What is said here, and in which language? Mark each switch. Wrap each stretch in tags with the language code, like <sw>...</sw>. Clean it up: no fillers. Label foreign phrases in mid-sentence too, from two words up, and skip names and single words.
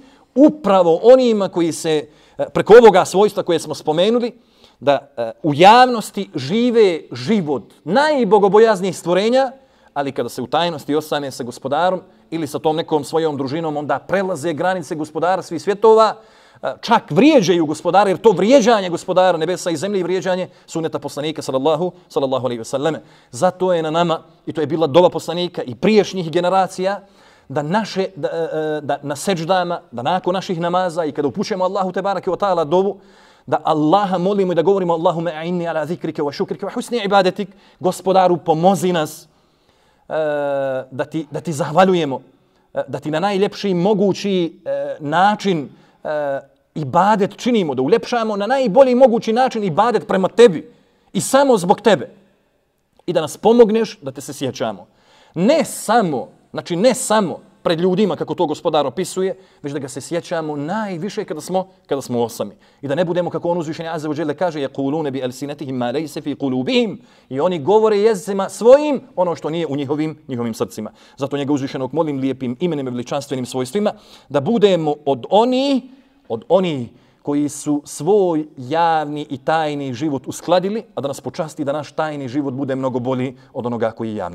<bs>Upravo onima koji se preko ovoga svojstva koje smo spomenuli, da u javnosti žive život najbogobojaznijih stvorenja, ali kada se u tajnosti osame sa gospodarom ili sa tom nekom svojom družinom, onda prelaze granice gospodara svih svjetova, čak vrijeđaju gospodara, jer to vrijeđanje gospodara nebesa i zemlje i vrijeđanje sunneta poslanika</bs> <ar>صلى الله عليه وسلم.</ar> <bs>Zato je na nama, i to je bila dova poslanika i prijašnjih generacija, da na seđdama, da nakon naših namaza i kada upućujemo Allahu</bs> <ar>تبارك وتعالى</ar> <bs>dovu, da Allaha molimo i da govorimo</bs> <ar>اللهم أعني على ذكرك وشكرك وحسن عبادتك,</ar> <bs>gospodaru pomozi nas da ti zahvaljujemo, da ti na najljepši mogući način ibadet činimo, da uljepšamo na najbolji mogući način ibadet prema tebi i samo zbog tebe. I da nas pomogneš da te se sjećamo. Ne samo pred ljudima, kako to gospodar opisuje, već da ga se sjećamo najviše kada smo osami. I da ne budemo, kako on uzvišeni</bs> <ar>عز وجل</ar> <bs>kaže,</bs> <ar>يقولون بألسنتهم ما ليس في قلوبهم,</ar> <bs>i oni govore jezicima svojim ono što nije u njihovim srcima. Zato njega uzvišenog molim lijepim imenom i veličanstvenim svojstvima da budemo od oni koji su svoj javni i tajni život uskladili, a da nas počasti da naš tajni život bude mnogo bolji od onoga koji je javni.</bs>